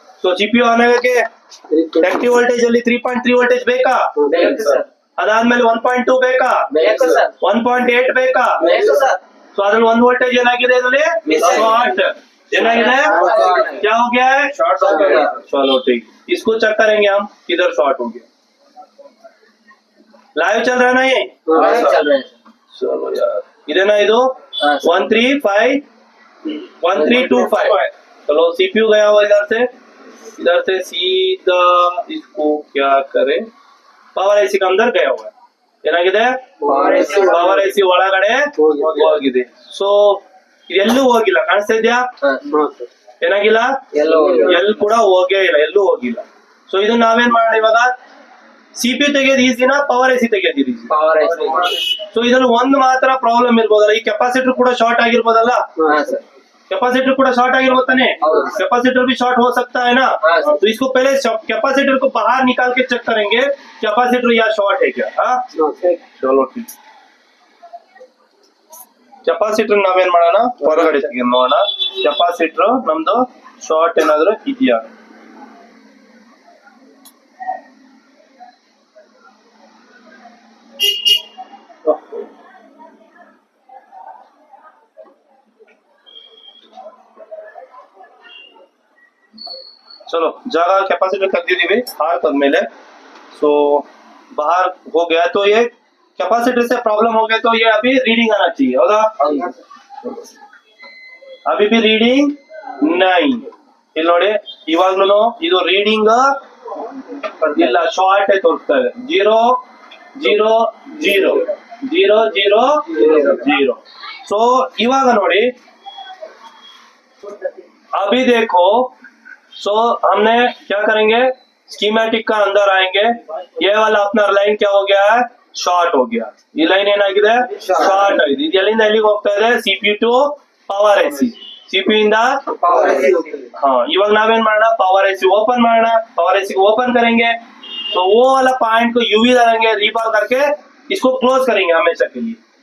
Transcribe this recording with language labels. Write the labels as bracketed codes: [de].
[kn] So GPU ಆನಾಗಕ್ಕೆ active voltage ಅಲ್ಲಿ 3.3 voltage ಬೇಕಾ, ಅದಾದ್ಮೇಲೆ 1.2 ಬೇಕಾ, 1.8 ಬೇಕಾ. ಸೊ ಅದ್ರಲ್ಲಿ 1 ವೋಲ್ಟೇಜ್ ಏನಾಗಿದೆ, ಇದರಲ್ಲಿ ಶಾರ್ಟ್ ಏನಾಗಿದೆ, [hi] क्या हो गया है शॉर्ट. चलो ठीक, इसको चेक करेंगे हम किधर शॉर्ट हो गया. लाइव चल रहा है ना ये, चलो यार इधर ना इधर 1325. चलो सीपीयू गया हुआ इधर से सीधा इसको क्या करे, पावर एसी का अंदर गया हुआ है, [kn] ಏನಾಗಿದೆ ಪವರ್ ಎಸಿ ಒಳಗಡೆ ಹೋಗಿದೆ. ಸೊ ಎಲ್ಲೂ ಹೋಗಿಲ್ಲ, ಕಾಣಿಸ್ತಾ ಇದೆಯಾ, ಏನಾಗಿಲ್ಲ, ಎಲ್ಲಿ ಕೂಡ ಹೋಗೇ ಇಲ್ಲ, ಎಲ್ಲೂ ಹೋಗಿಲ್ಲ. ಸೊ ಇದನ್ನ ನಾವೇನ್ ಮಾಡೋಣ ಇವಾಗ, ಸಿಪಿ ತೆಗೆಯೋದು ಈಸಿನ ಪವರ್ ಎಸಿ ತೆಗೆಯೋದು ಈಸಿ. ಸೊ ಇದ್ರಲ್ಲಿ ಒಂದು ಮಾತ್ರ ಪ್ರಾಬ್ಲಮ್ ಇರ್ಬೋದಲ್ಲ, ಈ ಕೆಪಾಸಿಟರ್ ಕೂಡ ಶಾರ್ಟ್ ಆಗಿರ್ಬೋದಲ್ಲ, कैपेसिटर ಕೂಡ ಶಾರ್ಟ್ ಆಗಿರ್ಬೋದು ತಾನೆ, [hi] कैपेसिटर भी शॉर्ट हो सकता है ना. तो इसको पहले कैपेसिटर को बाहर निकाल के चेक करेंगे कैपेसिटर या शॉर्ट है क्या. चलो ठीक, [kn] कैपेसिटर ನಾವೇನ್ ಮಾಡೋಣ, ಹೊರಗಡೆ ತೆಗೆದು ನೋಡೋಣ कैपेसिटर ನಮ್ದು ಶಾರ್ಟ್ ಏನಾದ್ರೂ ಇದೆಯಾ. [hi] चलो जागा कैपेसिटर [kn] ತೆಗೆದಿದ್ದೀವಿ ಹಾಕಿದ್ಮೇಲೆ, [hi] सो बाहर हो गया, तो ये कैपेसिटर से प्रॉब्लम हो गया, तो ये अभी रीडिंग आना चाहिए होगा. अभी भी रीडिंग नहीं, [kn] ಇಲ್ಲಿ ನೋಡಿ ಇವಾಗ್ಲೂ ಇದು ರೀಡಿಂಗ್ ಇಲ್ಲ, ಶಾರ್ಟ್ ತೋರಿಸ್ತಾ ಇದೆ 0 0 0 0 0 0. सो ಇವಾಗ ನೋಡಿ, [hi] अभी देखो. सो हमने क्या करेंगे, स्कीमेटिक का अंदर आएंगे, ये वाला अपना लाइन क्या हो गया है, ಶಾರ್ಟ್ हो गया. [kn] ಈ ಲೈನ್ ಏನಾಗಿದೆ, ಶಾರ್ಟ್ ಆಗಿದೆ. ಇದು ಎಲ್ಲಿಂದ ಎಲ್ಲಿಗೆ ಹೋಗ್ತಾ ಇದೆ, CP to power AC, CP ಇಂದ ಪವರ್ ಎಸಿ. ಇವಾಗ ನಾವೇನ್ ಮಾಡೋಣ, ಪವರ್ ಎಸಿ ओपन ಮಾಡೋಣ. [hi] पवर एसी को ओपन करेंगे, तो वो वाला पॉइंट को यूवी करेंगे, रीबॉल करके इसको क्लोज करेंगे हमेशा के लिए.